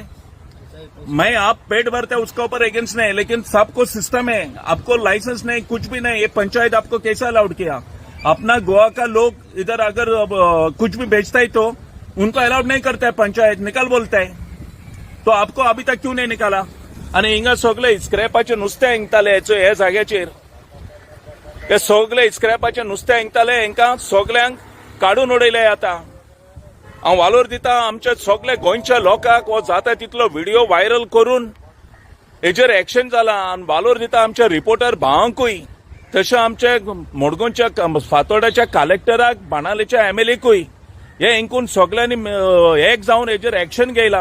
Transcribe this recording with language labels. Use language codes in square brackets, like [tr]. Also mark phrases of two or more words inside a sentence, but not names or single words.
[hi] मैं आप पेट भरते हैं उसके ऊपर अगेंस्ट नहीं, लेकिन सबको सिस्टम है, आपको लाइसेंस नहीं, कुछ भी नहीं। ये पंचायत आपको कैसा अलाउड किया? अपना गोवा का लोग इधर अगर कुछ भी बेचता है तो उनको अलाउड नहीं करता है पंचायत, निकाल बोलता है। तो आपको अभी तक क्यों नहीं निकाला? [kok] आणि हिंगा सगळे स्क्रॅपाचे नुस्ते हिंगताले हे जाग्याचेर, हे सगळे स्क्रॅपाचे नुस्ते हिंगताले, हांकां सगल्यांक काढून उडयले आता। हांव वालोर दिता आमच्या सगळे गोंयच्या लोकांक हो जाता तितलो व्हिडिओ व्हायरल करून हेजेर एक्शन जाला, आनी वालोर दिता आमच्या रिपोर्टर भावांकूय, तशें आमच्या मडगांवच्या फातोर्डाच्या कलेक्टराक, बाणावलेच्या एमएलएकूय हे हिंकून सगळ्यांनी एक जावन हेजेर एक्शन घेयला।